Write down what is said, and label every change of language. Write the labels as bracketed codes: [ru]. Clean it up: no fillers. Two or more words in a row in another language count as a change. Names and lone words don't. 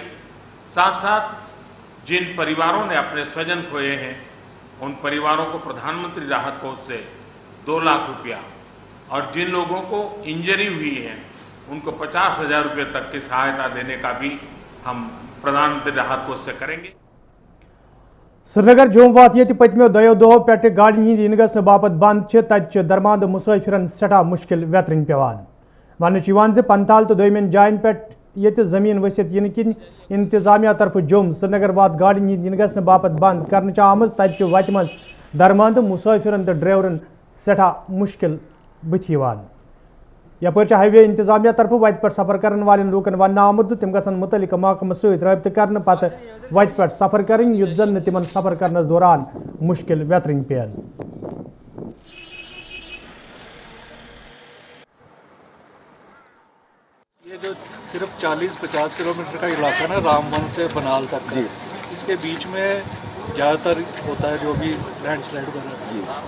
[hi] साथ साथ जिन परिवारों ने अपने स्वजन खोए हैं उन परिवारों को प्रधानमंत्री राहत कोष से 2 लाख रुपया और जिन लोगों को इंजरी हुई है उनको 50,000 रुपये तक की सहायता देने का भी हम प्रधानमंत्री राहत कोष से करेंगे। [ks] श्रीनगर जोम वात ये पतमो 2 दो पे गाड़न हिंद इन गन बापत बंद तत दरमांद मुसाफिरन सठा मुश्किल वेतरन पेवान। वन पंताल तो दोयमन जायन पे ये जमीन वसित इन किन इंतजामिया तरफ जोम श्रीनगर वात गाड़न हिंद इन गन बापत बंद कर आम तत वत मज दरमांद मुसाफिरन तो ड्राइवरन सठा मुश्किल बुथ। यपर हाईवे इंतजामिया तरफ वत पे सफर करने वाले लूकन वन आमुत तम गन मुतलिक महकम सब्त कर पत वत पे सफर कर युत जन तिमन सफर करने दौरान मुश्किल वेतरन पेन। [hi] ये जो सिर्फ 40-50 किलोमीटर का इलाका ना रामबन से बनाल तक का, इसके बीच में ज़्यादातर होता है जो भी लैंडस्लाइड वगैरह।